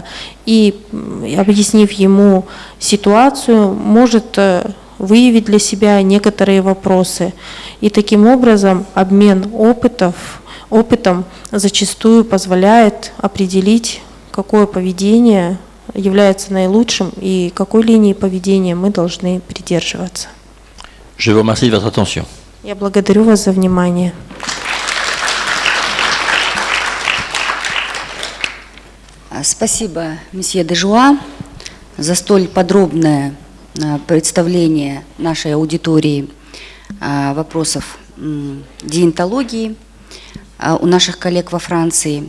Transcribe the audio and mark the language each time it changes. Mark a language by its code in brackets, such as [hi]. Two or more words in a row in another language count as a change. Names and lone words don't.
[ru] И, объяснив ему ситуацию, может выявить для себя некоторые вопросы. И таким образом обмен опытом зачастую позволяет определить, какое поведение является наилучшим и какой линии поведения мы должны придерживаться. [fr] Je vous remercie de votre attention. [ru] Я благодарю вас за внимание. Спасибо, месье Дежуа, за столь подробное представление нашей аудитории вопросов диентологии у наших коллег во Франции.